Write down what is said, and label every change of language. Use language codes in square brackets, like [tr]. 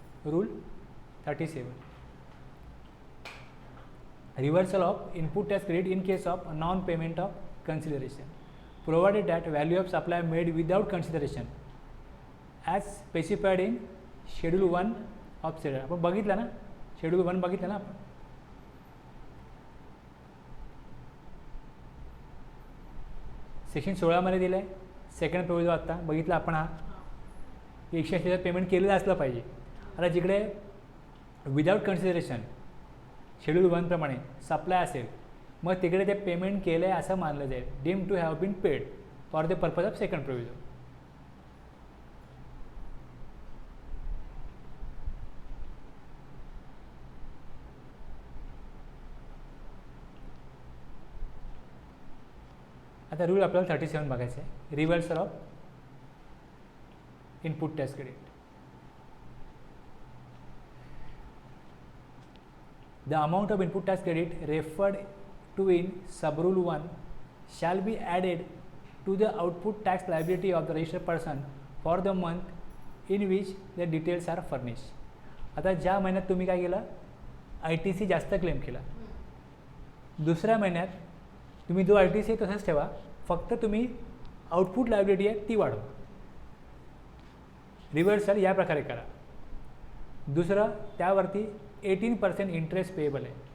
[en] Rule 37, reversal of input tax credit in case of non payment of consideration, provided that value of supply made without consideration as specified in Schedule 1 of SEDA. [mr] आपण बघितलं ना, Schedule 1 बघितलं ना आपण. Section 16 मध्ये दिलं आहे, second provision आत्ता बघितलं आपण. हा 180,000 पेमेंट केलेलं असलं पाहिजे. आता जिकडे विदाउट कन्सिडरेशन शेड्यूल 1 प्रमाणे सप्लाय असेल मग तिकडे ते पेमेंट केलं आहे असं मानलं जाईल, [en] Deem to have been paid for the purpose of second provision. [mr] आता रूल आपल्याला 37 बघायचं आहे, reversal of input tax credit. [en] The amount of input tax credit referred to in subrule 1 shall be added to the output tax liability of the registered person for the month in which the details are furnished. [mr] आता ज्या महिन्यात तुम्ही काय केलं, ITC जास्त claim केला, दुसऱ्या महिन्यात तुम्ही जो ITC आहे तसंच ठेवा, फक्त तुम्ही आउटपुट लायबिलिटी आहे ती वाढवा. रिव्हर्सल या प्रकारे करा. दुसरं त्यावरती 18% इंटरेस्ट पेएबल आहे.